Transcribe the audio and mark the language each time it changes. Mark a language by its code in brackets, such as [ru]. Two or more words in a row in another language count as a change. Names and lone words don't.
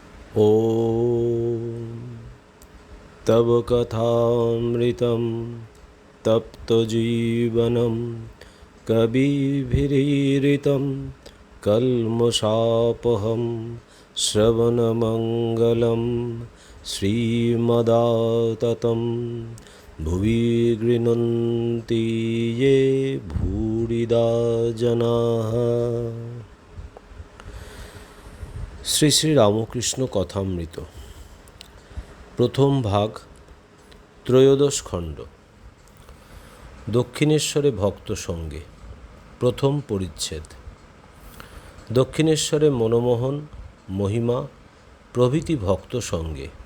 [sa] ॐ तव कथामृतं तप्तजीवनं कविभिरीरितं कल्मषापहं श्रवणमङ्गलं श्रीमदाततं भुवि गृह्णन्ति ये भूरिदा जनाः। [bn] শ্রী শ্রী রামকৃষ্ণ কথামৃত প্রথম ভাগ, ত্রয়োদশ খণ্ড। দক্ষিণেশ্বরে ভক্ত সঙ্গে, প্রথম পরিচ্ছেদ। দক্ষিণেশ্বরে মনমোহন, মহিমা প্রভৃতি ভক্ত সঙ্গে।